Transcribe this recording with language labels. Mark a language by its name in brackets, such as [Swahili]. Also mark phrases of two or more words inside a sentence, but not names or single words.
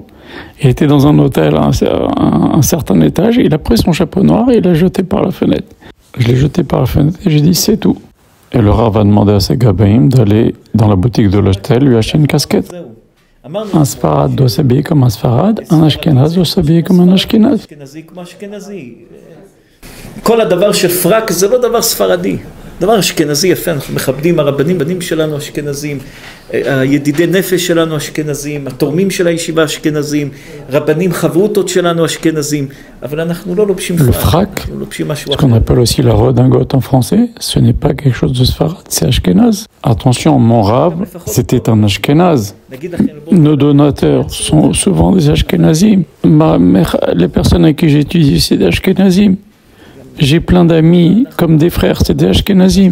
[French] Il était dans un hôtel à un certain étage, il a pris son chapeau noir et il l'a jeté par la fenêtre. Je l'ai jeté par la fenêtre et j'ai dit c'est tout. Et le Rav a demandé à ses Gabaïm d'aller dans la boutique de l'hôtel lui acheter une casquette. Un Sfarad doit s'habiller comme un Sfarad, un Ashkenaz doit s'habiller comme un Ashkenaz. [Hebrew] דבר אשכנזי יפה, אנחנו מכבדים הרבנים, בנים שלנו אשכנזים, הידידי נפש שלנו אשכנזים, התורמים של הישיבה אשכנזים, רבנים חברותות שלנו אשכנזים, אבל אנחנו לא לובשים פרק, אנחנו לובשים משהו אחר. [French] Ce qu'on appelle aussi la redingote en français, ce n'est pas quelque chose de Sfarad, c'est Ashkenaz. Attention, mon Rav, c'était un Ashkenaz. Nos donateurs sont souvent des Ashkenazim. Les personnes avec qui j'étudie, c'est des Ashkenazim. J'ai plein d'amis comme des frères, c'est des Ashkenazim.